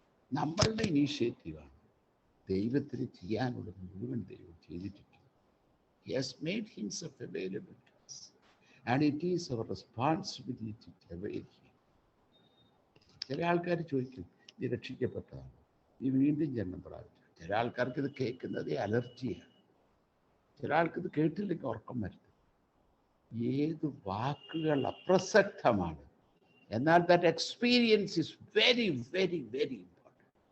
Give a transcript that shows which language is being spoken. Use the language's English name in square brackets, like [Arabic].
[Malayalam] നമ്മളുടെ ഇനീഷ്യേറ്റീവാണ്. ദൈവത്തിന് ചെയ്യാനുള്ളത് മുഴുവൻ ദൈവം ചെയ്തിട്ടുണ്ട്. [English] He has made himself available to us and it is our responsibility to avail him. [Malayalam] ചില ആൾക്കാർ ചോദിക്കും, നീ രക്ഷിക്കപ്പെട്ടതാണ്, നീ വീണ്ടും ജന്മം പ്രാപിച്ചു. ചില ആൾക്കാർക്ക് ഇത് കേൾക്കുന്നത് അലർജിയാണ്. ചില ആൾക്കിത് കേട്ടില്ലെങ്കിൽ ഉറക്കം വരുത്തും. ഏത് വാക്കുകൾ അപ്രസക്തമാണ്, എന്നാൽ [English] That experience is very very very important.